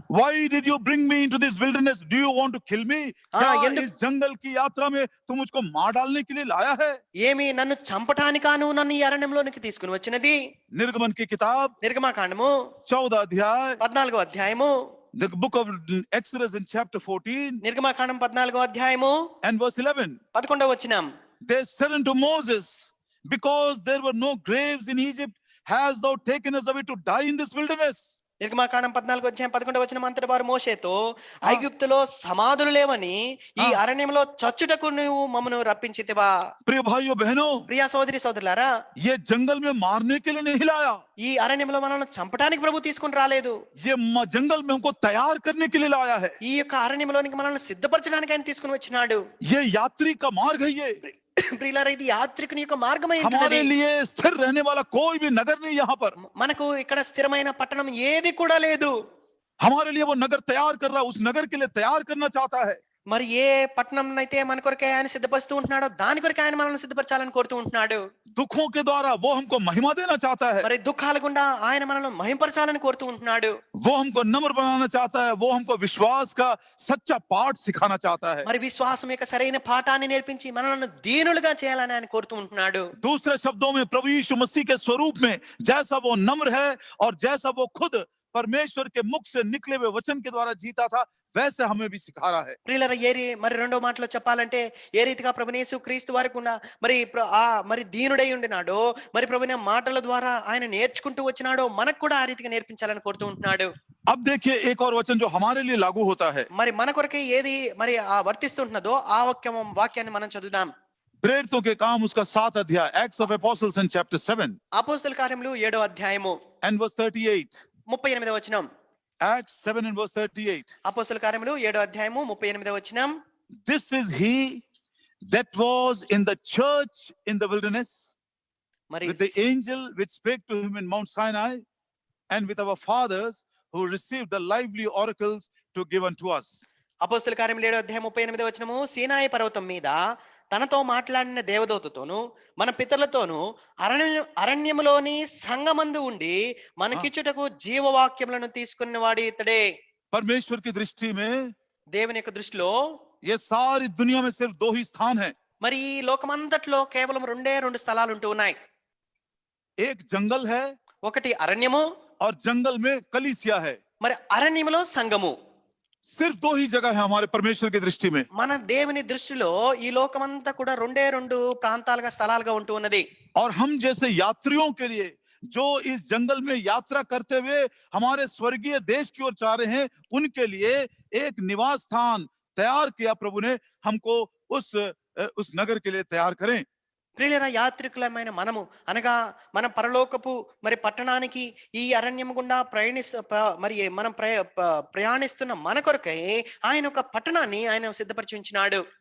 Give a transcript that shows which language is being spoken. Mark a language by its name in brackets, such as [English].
[English] why did you bring me into this wilderness? Do you want to kill me? [Hindi] क्या [Telugu] ఎందుకు- [Hindi] इस जंगल की यात्रा में तुम मुझको मार डालने के लिए लाया है? [Telugu] ఏమి నన్ను చంపటానికా నువ్వు నన్ను ఈ అరణ్యంలోనికి తీసుకుని వచ్చినది? [Hindi] निर्गमन की किताब [Telugu] నిర్గమాకాండము [Hindi] 14 अध्याय, [Telugu] 14వ అధ్యాయము, [English] the book of Exodus in chapter 14 [Telugu] నిర్గమాకాండం 14వ అధ్యాయము [English] and verse 11. [Telugu] 11వ వచనం, [English] They said unto Moses, because there were no graves in Egypt, hast thou taken us away to die in this wilderness? [Telugu] నిర్గమాకాండం 14వ అధ్యాయం 11వ వచనం అంతటి వారు మోషేతో, ఐగుప్తులో సమాధులు లేవని ఈ అరణ్యంలో చచ్చుటకు నువ్వు మమ్మను రప్పించితివా? [Hindi] प्रिय भाइयों बहनों, [Telugu] ప్రియా సోదరి సోదరులారా, [Hindi] ये जंगल में मारने के लिए नहीं लाया, [Telugu] ఈ అరణ్యంలో మనల్ని చంపడానికి ప్రభు తీసుకుని రాలేదు. [Hindi] ये जंगल में हमको तैयार करने के लिए लाया है. [Telugu] ఈ యొక్క అరణ్యంలోనికి మనల్ని సిద్ధపరచడానికి ఆయన తీసుకుని వచ్చినాడు. [Hindi] ये यात्री का मार्ग है. ये [Telugu] ప్రియులారా, ఇది యాత్రికుని యొక్క మార్గమై [Hindi] हमारे [Telugu] ఉంటున్నది. [Hindi] लिए स्थिर रहने वाला कोई भी नगर नहीं यहाँ पर. [Telugu] మనకు ఇక్కడ స్థిరమైన పట్టణం ఏది కూడా లేదు. [Hindi] हमारे लिए वो नगर तैयार कर रहा, उस नगर के लिए तैयार करना चाहता है. [Telugu] మరి ఏ పట్టణం అయితే మన కొరకే ఆయన సిద్ధపరుస్తూ ఉంటున్నాడో దాని కొరకే ఆయన మనల్ని సిద్ధపరచాలని కోరుతూ ఉంటున్నాడు. [Hindi] दुखों के द्वारा वो हमको महिमा देना चाहता है, [Telugu] మరి దుఃఖాల గుండా ఆయన మనల్ని మహింపరచాలని కోరుతూ ఉంటున్నాడు. [Hindi] वो हमको नम्र बनाना चाहता है, वो हमको विश्वास का सच्चा पाठ सिखाना चाहता है. [Telugu] మరి విశ్వాసం యొక్క సరైన పాఠాన్ని నేర్పించి మనల్ని దీనులుగా చేయాలని ఆయన కోరుతూ ఉంటున్నాడు. [Hindi] दूसरे शब्दों में प्रभु यीशु मसीह के स्वरूप में जैसा वो नम्र है और जैसा वो खुद परमेश्वर के मुख से निकले हुए वचन के द्वारा जीता था, वैसे हमें भी सिखा रहा है। [Telugu] ప్రియులారా మరి రెండో మాటలో చెప్పాలంటే ఏ రీతిగా ప్రభునేసు క్రీస్తు వారికి ఉన్న మరి దీనుడై ఉండినాడో, మరి ప్రభుని మాటల ద్వారా ఆయన నేర్చుకుంటూ వచ్చినాడో మనకు కూడా ఆ రీతిగా నేర్పించాలని కోరుతూ ఉంటున్నాడు. [Hindi] अब देखिए एक और वचन जो हमारे लिए लागू होता है। [Telugu] మరి మన కొరకే ఏది మరి ఆ వర్తిస్తుంటున్నదో ఆ వాక్యాన్ని మనం చదువుదాం. [Hindi] प्रेरितों के काम उसका 7 अध्याय, [English] Acts of Apostles and chapter 7 [Telugu] అపోస్తలుల కార్యములు 7వ అధ్యాయము [English] and verse 38. [Telugu] 38వ వచనం. [English] Acts 7 and verse 38. [Telugu] అపోస్తలుల కార్యములు 7వ అధ్యాయము 38వ వచనం. [English] This is he that was in the church in the wilderness [Telugu] మరి [English] with the angel which spake to him in Mount Sinai, and with our fathers who received the lively oracles to give unto us. [Telugu] అపోస్తలుల కార్యములు 7వ అధ్యాయం 38వ వచనము. సీనాయి పర్వతం మీద తనతో మాట్లాడిన దేవదూతతోను మన పితరులతోను అరణ్యములోని సంగమందు ఉండి మనకిచ్చుటకు జీవవాక్యములను తీసుకున్న వాడు ఇతడే. [Hindi] परमेश्वर की दृष्टि में [Telugu] దేవుని యొక్క దృష్టిలో [Hindi] ये सारी दुनिया में सिर्फ 2 ही स्थान है। [Telugu] మరి ఈ లోకమంతట్లో కేవలం రెండు స్థలాలు ఉంటూ ఉన్నాయి. [Hindi] एक जंगल है [Telugu] ఒకటి అరణ్యము, [Hindi] और जंगल में कलीसिया है। [Telugu] మరి అరణ్యములో సంఘము. [Hindi] सिर्फ 2 ही जगह है हमारे परमेश्वर की दृष्टि में। [Telugu] మన దేవుని దృష్టిలో ఈ లోకమంతా కూడా రెండు ప్రాంతాలుగా స్థలాలుగా ఉంటూ ఉన్నది. [Hindi] और हम जैसे यात्रियों के लिए जो इस जंगल में यात्रा करते हुए हमारे स्वर्गीय देश की ओर जा रहे हैं, उनके लिए एक निवास स्थान तैयार किया प्रभु ने। हमको उस नगर के लिए तैयार करें। [Telugu] ప్రియులైన యాత్రికులమైన మనము అనగా మన పరలోకపు మరి పట్టణానికి ఈ అరణ్యం గుండా మనం ప్రయాణిస్తున్న మన కొరకై ఆయన ఒక పట్టణాన్ని ఆయన సిద్ధపరిచి ఉంచినాడు.